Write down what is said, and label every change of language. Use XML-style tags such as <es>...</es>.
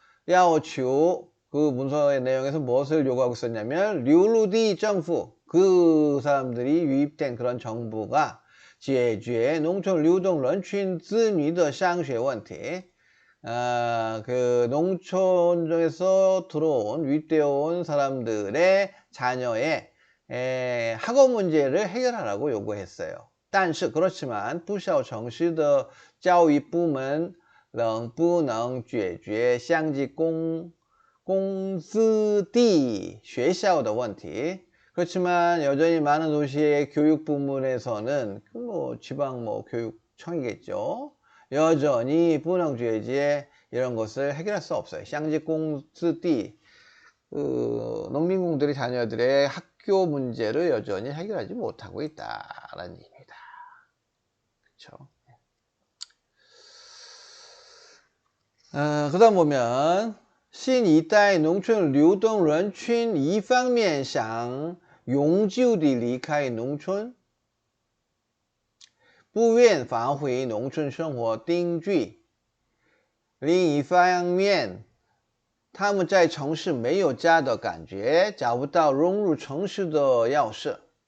<ko>야오추, 그 문서의 내용에서 무엇을 요구하고 있었냐면, 류루디 정부, 그 사람들이 유입된 그런 정부가</ko> <zh>解决农村流动人群子女的上学问题,</zh> <ko>그 농촌에서 들어온, 유입되어 온 사람들의 자녀의 학업 문제를 해결하라고 요구했어요.</ko> <zh>但是</zh> <ko>그렇지만</ko> <zh>不少城市的教育部门仍不能解决乡级公子弟学校的问题.</zh> <ko>그렇지만 여전히 많은 도시의 교육 부문에서는 뭐 지방 뭐 교육청이겠죠. 여전히 분홍주의지에 이런 것을 해결할 수 없어요. 샹지공스띠, 그 농민공들의 자녀들의 학교 문제를 여전히 해결하지 못하고 있다라는 얘기입니다. 그렇죠?</ko> <zh>그 다음 보면 新一代农村流动人群一方面想永久地离开农村，不愿返回农村生活定居，另一方面他们在城市没有家的感觉，找不到融入城市的钥匙.</zh>